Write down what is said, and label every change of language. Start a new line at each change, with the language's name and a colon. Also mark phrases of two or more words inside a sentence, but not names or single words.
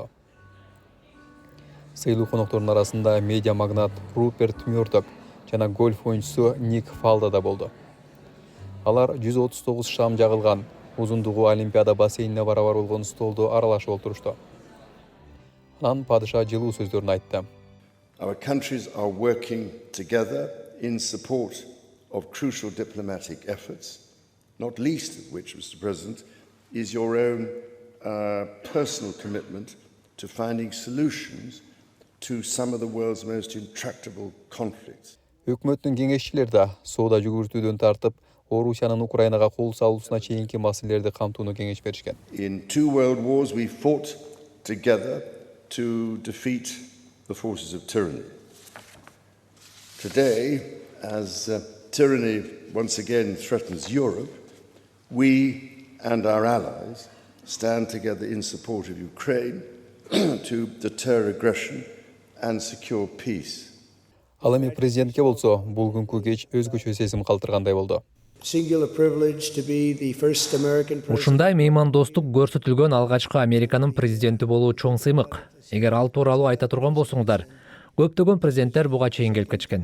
Kyrgyz: Сыйлуу коноктордун арасында медиа магнат Руперт Мёрдок жана гольф оюнчусу Ник Фалда да болду. Алар 139 шам жагылган узундугу Олимпиада бассейнине барабар болгон столду аралашып отурушту. Анан падыша жылуу сөздөрүн айтты.
English: Our countries are working together in support of crucial diplomatic efforts, not least of which, Mr. President, is your own personal commitment to finding solutions to some of the world's most intractable conflicts.
Kyrgyz: Өкмөттүн кеңешчилери да соода жүгүртүүдөн тартып, Орусиянын Украинага кол салуусуна чейинки маселелерди камтууну кеңеш беришкен.
English: In 2 world wars we fought together to defeat the forces of tyranny. Today, as tyranny once again threatens Europe, we and our allies stand together in support of Ukraine to deter aggression and secure peace.
Kyrgyz: Ал эми президентке болсо, бул күнкү кеч өзгөчө сезим калтыргандай болду. Ушундай меймандостук көрсөтүлгөн алгачкы Американын президенти болуу чоң сыймык. Эгер ал тууралуу айта турган болсоңуздар, көптөгөн президенттер буга чейин келип кетишкен.